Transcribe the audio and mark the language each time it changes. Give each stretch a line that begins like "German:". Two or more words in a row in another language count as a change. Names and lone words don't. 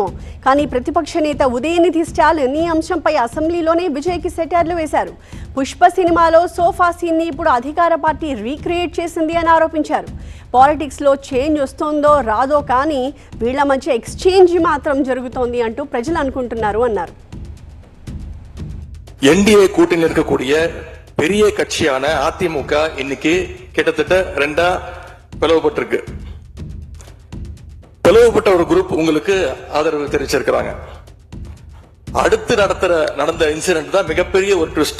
Telugu: కానీ ప్రతిపక్ష నేత ఉదయనిధి స్టాలిన్ ఈ అంశంపై అసెంబ్లీలోనే విజయ్కి సెటైర్లు వేశారు. పుష్ప సినిమాలో సోఫా సీన్ని ఇప్పుడు అధికార పార్టీ రీక్రియేట్ చేసింది అని ఆరోపించారు. పాలిటిక్స్లో చేంజ్ వస్తుందో రాదో కానీ వీళ్ల మధ్య ఎక్స్చేంజ్ మాత్రం జరుగుతోంది అంటూ ప్రజలు అనుకుంటున్నారు అన్నారు.
Tamil: என்டிஏ கூட்டணியில் இருக்கக்கூடிய பெரிய கட்சியான அதிமுக இன்னைக்கு கிட்டத்தட்ட ரெண்டா பிளவுபட்டிருக்கு. பிளவுபட்ட ஒரு குரூப் உங்களுக்கு ஆதரவு தெரிவிச்சிருக்கிறாங்க. அடுத்து நடந்த இன்சிடென்ட் தான் மிகப்பெரிய ஒரு ட்விஸ்ட்.